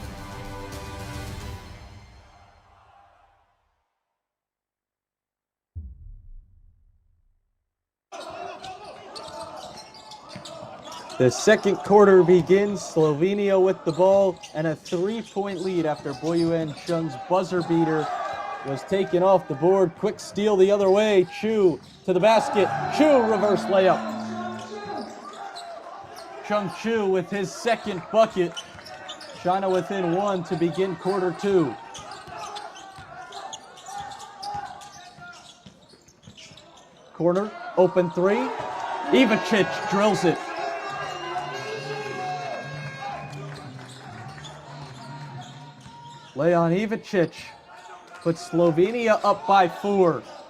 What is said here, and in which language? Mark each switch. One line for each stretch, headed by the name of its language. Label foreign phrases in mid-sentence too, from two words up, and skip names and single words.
English: The second quarter begins. Slovenia with the ball and a 3-point lead after Boyuan Chung's buzzer beater was taken off the board. Quick steal the other way. Chu to the basket. Chu reverse layup. Chung Chu with his second bucket. China within 1 to begin quarter 2. Corner, open 3. Ivacic drills it. Leon Ivacic puts Slovenia up by 4.